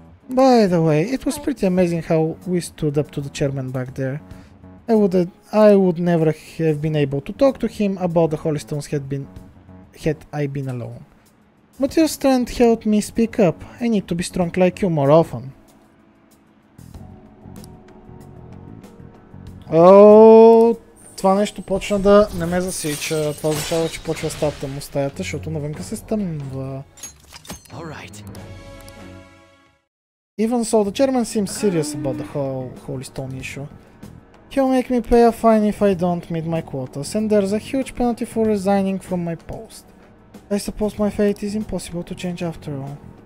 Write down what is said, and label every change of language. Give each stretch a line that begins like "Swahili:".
English: By the way, it was pretty amazing how we stood up to the chairman back there. I would never have been able to talk to him about the Holy Stones had I been alone. But your strength helped me speak up. I need to be strong like you more often.
Bulgarian: О, това нещо почна да не ме засича. Това означава, че почва да става тъмно стаята, защото навънка се стъмва.
English: Even so, the chairman seems serious about the whole Holy Stone issue. He'll make me pay a fine if I don't meet my quotas, and there's a huge penalty for resigning from my post. I suppose my fate is impossible to change after all.